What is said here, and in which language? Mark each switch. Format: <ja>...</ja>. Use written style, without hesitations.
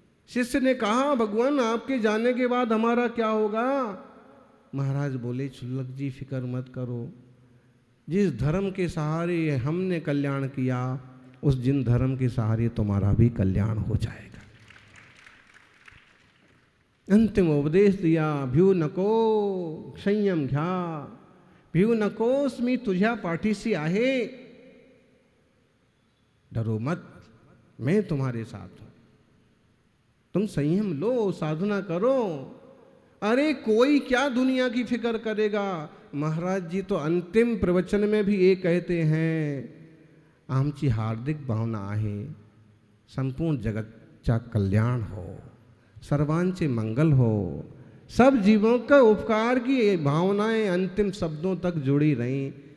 <hi>शिष्य ने कहा, भगवान आपके जाने के बाद हमारा क्या होगा? महाराज बोले, चुल्लक जी फिक्र मत करो, जिस धर्म के सहारे हमने कल्याण किया, उस जिन धर्म के सहारे तुम्हारा भी कल्याण हो जाएगा। अंतिम उपदेश दिया,</hi> <mr>भ्यू नको संयम घ्या, भ्यू नकोस मी तुझ्या पाठीशी आहे,</mr> <hi>डरो मत, मैं तुम्हारे साथ हूं, तुम संयम लो, साधना करो। अरे कोई क्या दुनिया की फिक्र करेगा। महाराज जी तो अंतिम प्रवचन में भी ये कहते हैं,</hi> <mr>आमची हार्दिक भावना आहे संपूर्ण जगतचा कल्याण हो, सर्वांचे मंगल हो,</mr> <hi>सब जीवों का उपकार की भावनाएं अंतिम शब्दों तक जुड़ी रहीं।</hi>